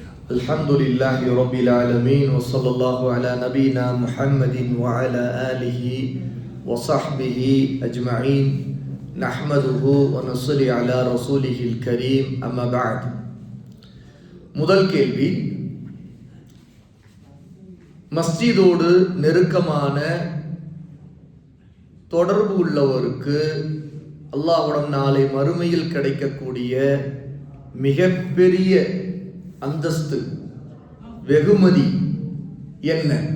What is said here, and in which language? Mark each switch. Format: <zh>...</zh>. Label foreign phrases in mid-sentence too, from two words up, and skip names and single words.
<ar>الحمد لله رب العالمين وصلى الله على نبينا محمد وعلى آله وصحبه أجمعين نحمده ونصلي على رسوله الكريم أما بعد.</ar> <ta>முதல் கேள்வி, மஸ்ஜிதோடு நெருக்கமான தொடர்பு உள்ளவருக்கு அல்லாஹ்வுடன் நாளை மறுமையில் கிடைக்கக்கூடிய மிகப்பெரிய அந்தஸ்து வெகுமதி என்ன?</ta>